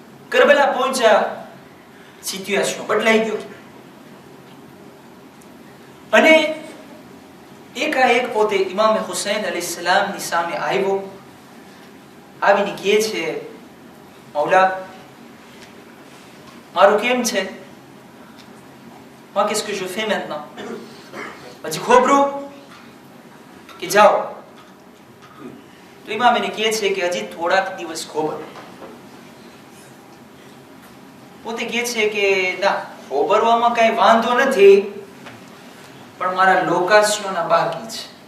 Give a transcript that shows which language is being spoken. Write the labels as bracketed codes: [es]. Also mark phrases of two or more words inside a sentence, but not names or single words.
[gu] કરબલા પહોંચ્યા, સિચ્યુએશન બદલાઈ ગયો અને એકાએક પોતે ઇમામ હુસૈન અલૈહિસ્સલામ ની સામે આવ્યો, આવીને કહે છે, મૌલા મારું કેમ છે? [fr] qu'est-ce que je fais maintenant? [gu] પછી ખોબરું કે જાઓ. તો ઇમામ એને કહે છે કે હજી થોડાક દિવસ ખોબર. પોતે કહે છે કે ના, ખોબરવામાં કઈ વાંધો નથી, પણ મારા લોકાશયોના બાકી છે.